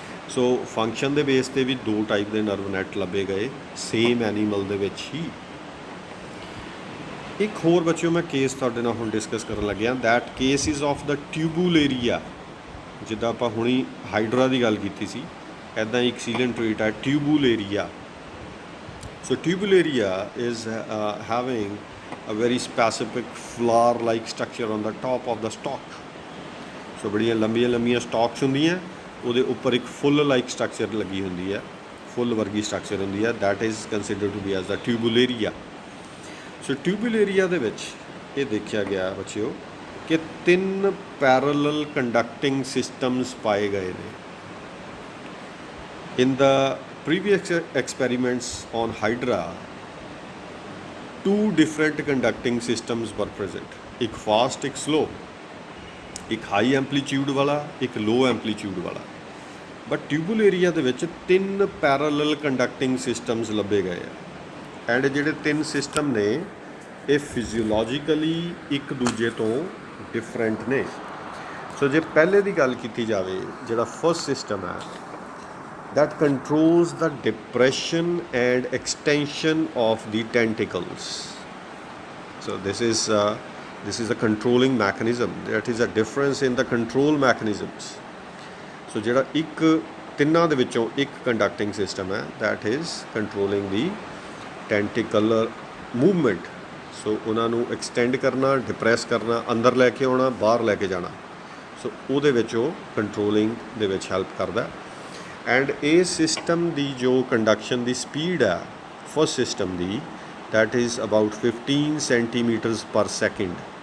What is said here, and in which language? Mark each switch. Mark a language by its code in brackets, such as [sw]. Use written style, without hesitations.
[pa] ਸੋ function ਦੇ base 'ਤੇ ਵੀ ਦੋ ਟਾਈਪ ਦੇ ਨਰਵ ਨੈਟ ਲੱਭੇ ਗਏ ਸੇਮ ਐਨੀਮਲ ਦੇ ਵਿੱਚ ਹੀ। ਇੱਕ ਹੋਰ ਬੱਚਿਓ ਮੈਂ ਕੇਸ ਤੁਹਾਡੇ ਨਾਲ ਹੁਣ ਡਿਸਕਸ ਕਰਨ ਲੱਗਿਆ, [en] That case is of the tubularia. [pa] ਜਿੱਦਾਂ ਆਪਾਂ ਹੁਣੀ ਹਾਈਡਰਾ ਦੀ ਗੱਲ ਕੀਤੀ ਸੀ, ਇੱਦਾਂ ਇੱਕ coelentrate ਹੈ ਟਿਊਬੂਲੇਰੀਆ। [en] So Tubularia is having a very specific flower like structure on the top of the stalk. [pa] ਸੋ ਬੜੀਆਂ ਲੰਬੀਆਂ ਸਟਾਕਸ ਹੁੰਦੀਆਂ, ਉਹਦੇ ਉੱਪਰ ਇੱਕ ਫੁੱਲ ਲਾਈਕ ਸਟਰਕਚਰ ਲੱਗੀ ਹੁੰਦੀ ਹੈ, ਫੁੱਲ ਵਰਗੀ ਸਟਰਕਚਰ ਹੁੰਦੀ ਹੈ, [en] That is considered to be as the Tubularia. [pa] ਸੋ ਟਿਊਬੂਲੇਰੀਆ ਦੇ ਵਿੱਚ ਇਹ ਦੇਖਿਆ ਗਿਆ ਬੱਚਿਓ ਕਿ 3 ਪੈਰਲਲ ਕੰਡਕਟਿੰਗ ਸਿਸਟਮਸ ਪਾਏ ਗਏ ਨੇ। [en] in the previous experiments on Hydra, 2 different conducting systems were present, [hi] एक fast एक slow, [pa] ਇੱਕ ਹਾਈ ਐਂਪਲੀਟਿਊਡ ਵਾਲਾ, ਇੱਕ ਲੋ ਐਂਪਲੀਟਿਊਡ ਵਾਲਾ। ਬਟ ਟਿਊਬਲ ਏਰੀਆ ਦੇ ਵਿੱਚ 3 ਪੈਰਲਲ ਕੰਡਕਟਿੰਗ ਸਿਸਟਮਸ ਲੱਭੇ ਗਏ ਆ। ਐਂਡ ਜਿਹੜੇ 3 ਸਿਸਟਮ ਨੇ ਇਹ ਫਿਜ਼ੀਓਲੋਜੀਕਲੀ ਇੱਕ ਦੂਜੇ ਤੋਂ ਡਿਫਰੈਂਟ ਨੇ। ਸੋ ਜੇ ਪਹਿਲੇ ਦੀ ਗੱਲ ਕੀਤੀ ਜਾਵੇ, ਜਿਹੜਾ ਫਸਟ ਸਿਸਟਮ ਹੈ [en] that controls the depression and extension of the tentacles. So this is a controlling mechanism. That is a difference in the control mechanisms. [pa] So ਜਿਹੜਾ ਇੱਕ ਤਿੰਨਾਂ ਦੇ ਵਿੱਚੋਂ ਇੱਕ conducting system ਹੈ, [en] that is controlling the tentacular movement. [pa] So ਉਹਨਾਂ ਨੂੰ extend ਕਰਨਾ, depress ਕਰਨਾ, ਅੰਦਰ ਲੈ ਕੇ ਆਉਣਾ, ਬਾਹਰ ਲੈ ਕੇ ਜਾਣਾ। ਸੋ ਉਹਦੇ ਵਿੱਚ ਉਹ controlling ਦੇ ਵਿੱਚ ਹੈਲਪ ਕਰਦਾ। ਐਂਡ ਇਹ ਸਿਸਟਮ ਦੀ ਜੋ ਕੰਡਕਸ਼ਨ ਦੀ ਸਪੀਡ ਹੈ first system ਦੀ, [en] That is about 15 centimetres per second.